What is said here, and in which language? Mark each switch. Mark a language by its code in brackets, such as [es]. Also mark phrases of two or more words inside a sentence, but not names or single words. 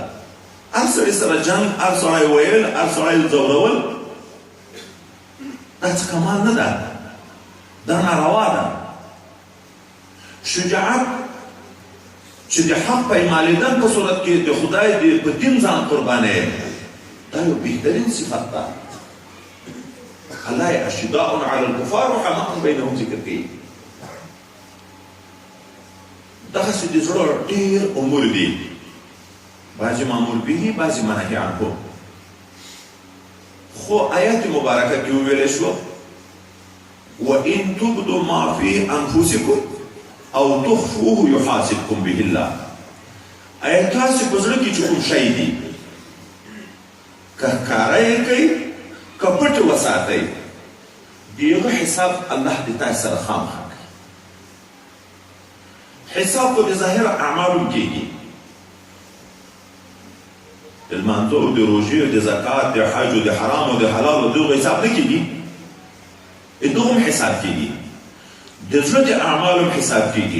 [ps] هر سړي سره جنګ، هر سړی ویل، هر سړی ځورول، دا څه کمال نه ده، دا ناروا ده. شجاعت چې د حق پیمانېدل په صورت کې د خدای په دین ځان قربانوي، دا یو بهترین صفت ده. [ar] الله اشداء على الكفار رحماء بينهم [ps] ذکر کوي. دغسې د زړه ډېر امور دي، بعضې مامور به، بعضې منهي عنه. خو آیات مبارکه کې وویلی شوه [ar] وَإِن تُبْدُوا مَا فِي أَنفُسِكُمْ أَوْ تُخْفُوهُ يُحَاسِبْكُم بِهِ اللَّهُ. [ps] آیا تاسې په زړه کې چې کوم شی دي که ښکاره یې کوئ که پټ وساتئ، د هغه حساب الله د تاسې سره خامخا کوي. حساب خو د ظاهره اعمالو کېږي، د لمانځو، د روژې، د زکات، د حج، د حرامو، د حلالو، دغو حساب نه کېږي، د دغو هم حساب کېږي، د زړه د اعمالو هم حساب کېږي.